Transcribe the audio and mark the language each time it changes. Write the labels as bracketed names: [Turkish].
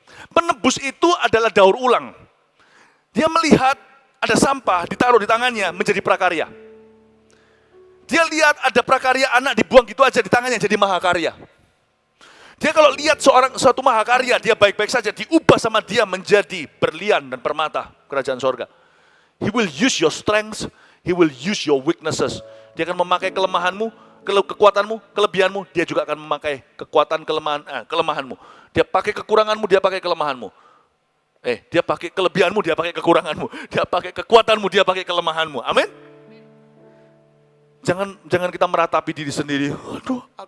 [Indonesian] Penebus itu adalah daur ulang. Dia melihat ada sampah ditaruh di tangannya menjadi prakarya. Dia lihat ada prakarya anak dibuang gitu aja di tangannya jadi mahakarya. Dia kalau lihat suatu mahakarya, dia baik-baik saja diubah sama dia menjadi berlian dan permata kerajaan sorga. [English] He will use your strengths, he will use your weaknesses. [Indonesian] Dia akan memakai kelemahanmu, kekuatanmu, kelebihanmu, dia juga akan memakai kelemahanmu. Dia pakai kekuranganmu, dia pakai kelemahanmu. Dia pakai kelebihanmu, dia pakai kekuranganmu. Dia pakai kekuatanmu, dia pakai kelemahanmu. Amin. Jangan kita meratapi diri sendiri. Aduh,